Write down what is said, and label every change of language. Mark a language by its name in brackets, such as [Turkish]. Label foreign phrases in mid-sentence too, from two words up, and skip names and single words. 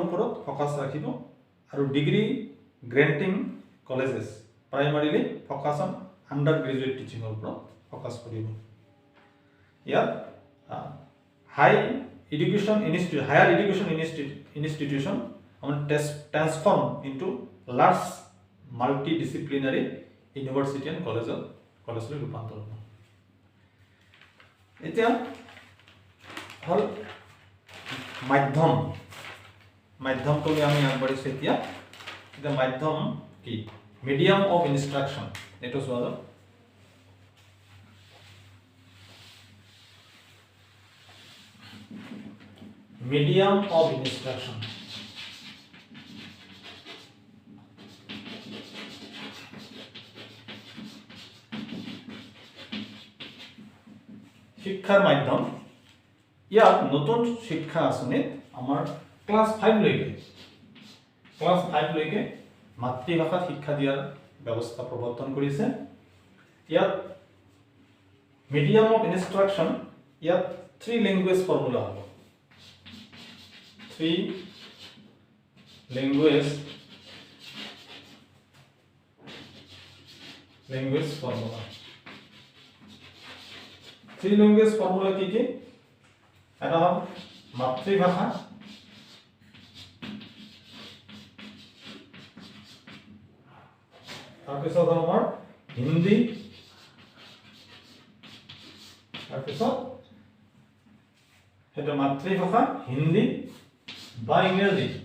[Assamese] ওপৰত ফোকাস ৰাখিব আৰু [English] degree granting colleges primarily focus on undergraduate teaching [Assamese] ওপৰত ফোকাস কৰিব ইয়াত [English] higher education institution transform into large multidisciplinary university and college [Assamese] ৰূপান্তৰ হ'ব এতিয়া হল মাধ্যমটো আমি আগবাঢ়িছো এতিয়া মাধ্যম কি [English] medium of instruction [Assamese] এইটো চোৱা যাওক [English] medium of instruction [Assamese] শিক্ষাৰ মাধ্যম ইয়াত নতুন শিক্ষা আঁচনিত আমাৰ ক্লাস 5 লৈকে মাতৃভাষাত শিক্ষা দিয়াৰ ব্যৱস্থা প্ৰৱৰ্তন কৰিছে ইয়াত [English] medium of instruction [Assamese] ইয়াত [English] 3 language formula [Assamese] হ'ব [English] 3 language formula 3 language formula [Assamese] কি এটা হল মাতৃভাষা তাৰপিছত আমাৰ হিন্দী তাৰপিছত এটা মাতৃভাষা হিন্দী বা ইংৰাজী